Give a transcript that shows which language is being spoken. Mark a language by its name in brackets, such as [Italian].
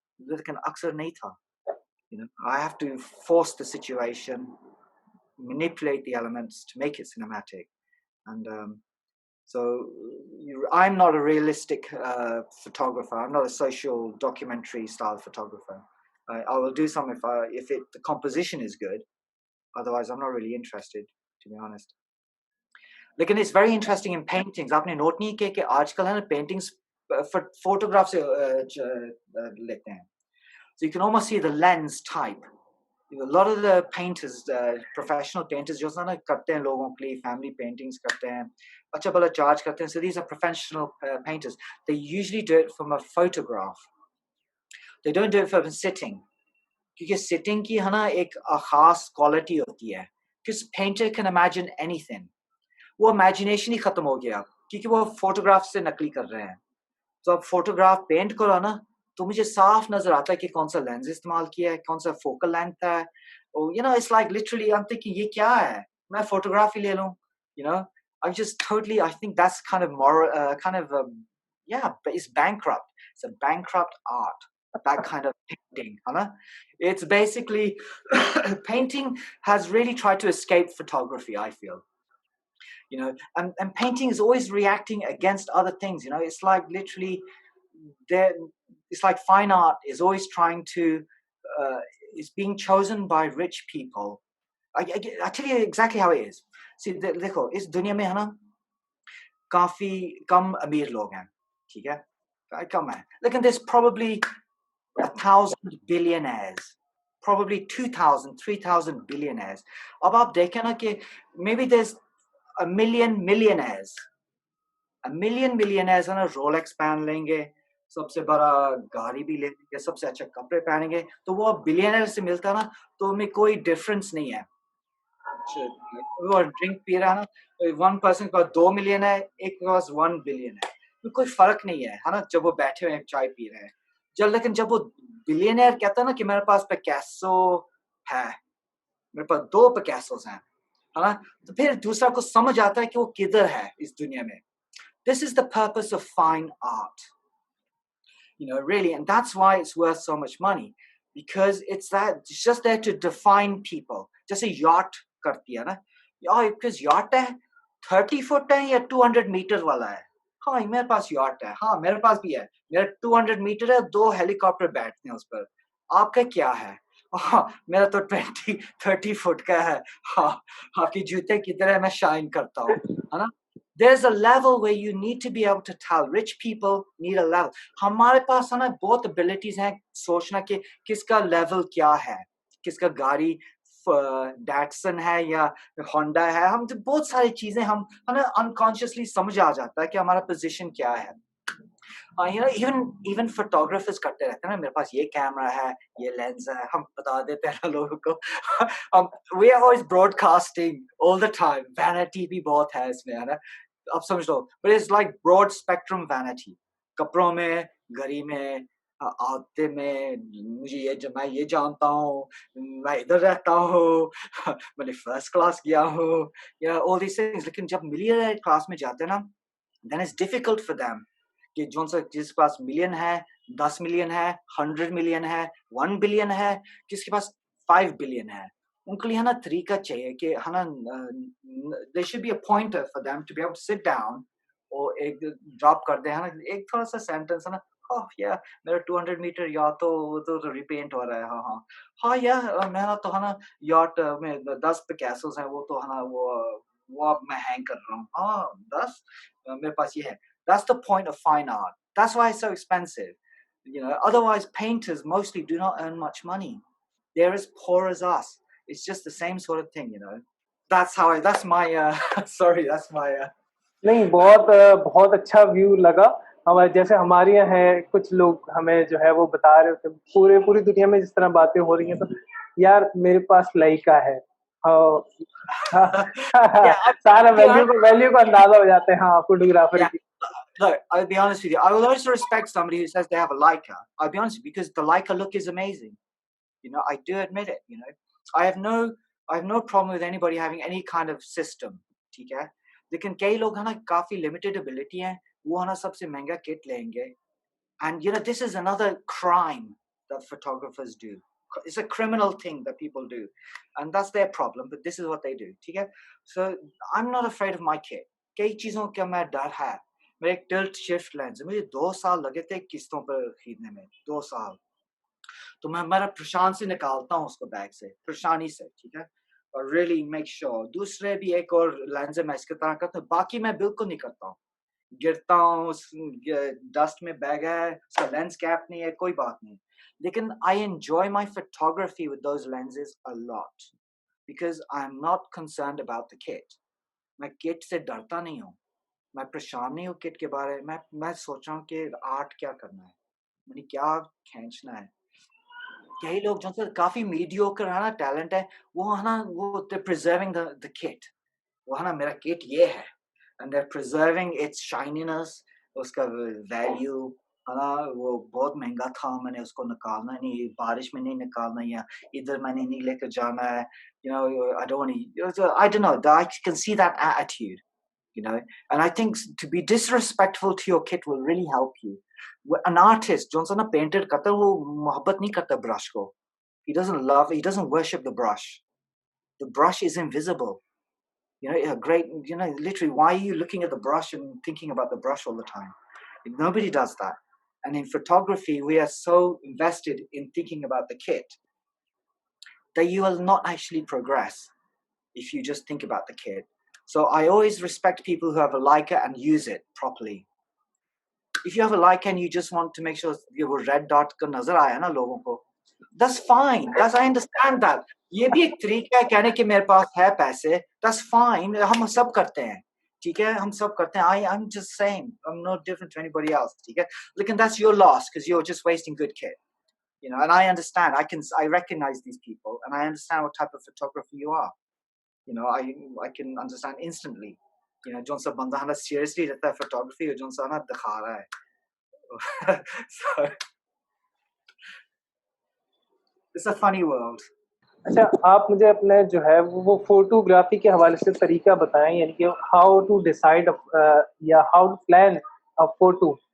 [Hindi] Lekin aksar nahi tha. [English] You know, I have to force the situation, manipulate the elements to make it cinematic, and so I'm not a realistic photographer. I'm not a social documentary style photographer. I will do some if the composition is good. Otherwise, I'm not really interested, to be honest. Lekin it's very interesting in paintings. [Hindi] आपने note नहीं किया कि आजकल है ना paintings photographs से लेते हैं. [English] So you can almost see the lens type. A lot of the painters, professional painters, [Hindi] जो ना करते हैं [English] लोगों के लिए family paintings करते हैं, अच्छा भला charge करते हैं. So these are professional painters. They usually do it from a photograph. They don't do it from sitting. [Hindi] क्योंकि sitting की है ना एक खास quality होती है. [English] Because painter can imagine anything. [Hindi] वो imagination ही खत्म हो गया क्योंकि वो photograph से नकली कर रहे हैं. तो अब photograph paint करो ना, तो मुझे साफ नजर आता है कि कौन सा लेंस इस्तेमाल किया है, कौन सा focal length है. [English] Oh, you know, it's like literally I'm thinking [Hindi] ये क्या है, मैं photograph ही ले लूं. [English] You know, I'm just totally, I think that's kind of moral, yeah, but it's bankrupt. It's a bankrupt art, that kind of painting. It's basically painting has really tried to escape photography, I feel. You know, and painting is always reacting against other things. You know, it's like literally there. It's like fine art is always trying to is being chosen by rich people. I tell you exactly how it is. [Hindi] See, देखो इस दुनिया में है ना काफी कम अमीर लोग हैं, ठीक है, कम है, लेकिन [English] there's probably 1,000 billionaires, probably 2,000, 3,000 billionaires. [Hindi] अब आप देखें ना कि [English] maybe there's a million millionaires. A million millionaires [Hindi] है ना Rolex पहन लेंगे, सबसे बड़ा गाड़ी भी ले लेंगे, सबसे अच्छे कपड़े पहनेंगे, तो वो बिलियनर से मिलता ना, तो उनमें कोई डिफरेंस नहीं है. वो ड्रिंक पी रहा है ना, वन पर्सन के पास 2 मिलियन है, एक के पास 1 बिलियन है, कोई फर्क नहीं है ना, जब वो बैठे हुए चाय पी रहे हैं. लेकिन जब वो बिलियनर कहता है ना कि मेरे पास पिकासो है, मेरे पास 2 पिकासोस हैं, है ना, तो फिर दूसरा को समझ आता है कि वो किधर है इस दुनिया में. [English] This is the purpose of fine art, you know, really, and that's why it's worth so much money, because it's just there to define people. [Hindi] Just a yacht करती है ना, because yacht है 30 फुट है या 200 metre वाला है. हाँ, मेरे पास yacht है, हाँ मेरे पास भी है, मेरा 200 मीटर है, 2 हेलीकॉप्टर बैठते हैं उस पर. आपका क्या है? हाँ, मेरा तो 30 फुट का है. हाँ, आपके जूते की तरह मैं शाइन करता हूँ, है ना. [English] There's a level where you need to be able to tell. Rich people need a level. [Hindi] हमारे पास है ना बहुत abilities हैं सोचना कि किसका level क्या है, किसका गाड़ी Datsun है या Honda है, हम बहुत सारी चीजें हम है ना unconsciously समझ आ जाता है कि हमारा position क्या है. [English] You know, even photographers [Hindi] करते रहते हैं ना, मेरे पास ये कैमरा है, ये लेंस है, हम बता देते हैं लोगों को. [English] We are always broadcasting all the time. [Hindi] Vanity भी बहुत है इसमें, है ना. आप समझ लो, [English] but it's like broad spectrum vanity. [Hindi] कपड़ों में, घड़ी में, आते में, मैं ये जानता हूँ, मैं इधर रहता हूँ, मैंने फर्स्ट क्लास किया हूँ, [English] all these things. [Hindi] लेकिन जब मिलियनेयर क्लास में जाते हैं ना, [English] then it's difficult for them. [Hindi] कि जोन सा जिसके पास मिलियन है, 10 मिलियन है, 100 मिलियन है, 1 बिलियन है, किसके पास 5 बिलियन है, उनके लिए है ना तरीका चाहिए कि है ना, [English] there should be a pointer for them to be able to sit down [Hindi] और एक ड्रॉप कर दे, है ना, एक थोड़ा सा सेंटेंस, है ना. ओह या मेरा 200 मीटर या तो रिपेंट हो रहा है, हाँ हाँ हाँ या मेरा तो है ना याट में 10 पिकासोस हैं, वो तो है ना वो अब मैं हैंग कर रहा हूँ, हाँ 10 मेरे पास ये है. [English] That's the point of fine art. That's why it's so expensive. You know, otherwise painters mostly do not earn much money. They're as poor as us. It's just the same sort of thing, you know. That's my, sorry, that's my, [Hindi] नहीं, बहुत अच्छा view लगा. हमारे जैसे हमारे यहाँ है, कुछ लोग हमें जो है वो बता रहे थे, पूरी दुनिया में जिस तरह बातें हो रही हैं, तो यार मेरे पास लाइका है. हाँ, [English] yeah, [Hindi] सारा [English] yeah, [Hindi] वैल्यू का अंदाजा हो जाते हैं, हाँ, फोटोग्राफर [English] yeah. [Hindi] की. [English] Look, I'll be honest with you. I will always respect somebody who says they have a Leica. I'll be honest with you, because the Leica look is amazing. You know, I do admit it. You know, I have no, I have no problem with anybody having any kind of system. [Hindi] ठीक है, लेकिन कई लोग है ना काफी limited ability हैं, वो है ना सबसे महंगा kit लेंगे. [English] And you know, this is another crime that photographers do. It's a criminal thing that people do, and that's their problem. But this is what they do. ठीक है, so I'm not afraid of my kit. [Hindi] कई चीजों का मैं डर है. मेरे एक tilt shift lens, मुझे 2 साल लगे थे किस्तों पर खरीदने में, 2 साल. तो मैं मेरा प्रशांत से निकालता हूँ उसको बैग से, प्रशानी से, ठीक है, और रियली मेक श्योर. दूसरे भी एक और लेंस है, मैं इसके तरह करता हूँ, बाकी मैं बिल्कुल नहीं करता हूँ. गिरता हूँ, डस्ट में बैग है, उसका लेंस कैप नहीं है, कोई बात नहीं. [English] लेकिन I enjoy my photography with those lenses a lot because I'm not concerned about the kit. [Hindi] मैं किट से डरता नहीं हूँ, मैं परेशान नहीं हूँ किट के बारे में. मैं सोच रहा हूँ कि आर्ट क्या करना है, मैंने क्या खींचना है. कई लोग जो काफी मीडियोकर है ना, टैलेंट है, वो है ना, वो [English] they're preserving the kit. [Hindi] वो है ना मेरा किट ये है, [English] and they're preserving its shininess, [Hindi] उसका वैल्यू है ना, वो बहुत महंगा था, मैंने उसको निकालना नहीं, बारिश में नहीं निकालना, या इधर मैंने नहीं लेकर जाना है. [English] You know, I don't want to, I don't know, I can see that attitude, you know, and I think to be disrespectful to your kit will really help you. An artist [Hindi] जो ना painter करता है, वो मोहब्बत नहीं करता brush को. [English] He doesn't worship the brush. The brush is invisible. You know, a great, you know, literally, why are you looking at the brush and thinking about the brush all the time? Nobody does that. And in photography, we are so invested in thinking about the kit that you will not actually progress if you just think about the kit. So I always respect people who have a Leica and use it properly. If you have a Leica and you just want to make sure your red dot [Hindi] ka nazar aaya na logon ko, [English] that's fine. I understand that. [Hindi] ये भी एक तरीका है कहने के मेरे पास है पैसे. [English] That's fine. [Hindi] हम सब करते हैं, ठीक है, हम सब करते हैं. [English] I'm just saying, I'm no different to anybody else, ठीक है. लेकिन that's your loss because you're just wasting good kit, you know. And I understand. I recognize these people, and I understand what type of photographer you are. You know, I can understand instantly. [Hindi] You know, zone सा बंदा हमें seriously लेता है photography, और zone सा ना दिखा रहा है. [English] So it's a funny world. [Hindi] अच्छा, आप मुझे अपने जो है वो फोटोग्राफी के हवाले से तरीका बताएं, यानी कि [English] How to decide या how to plan a photo.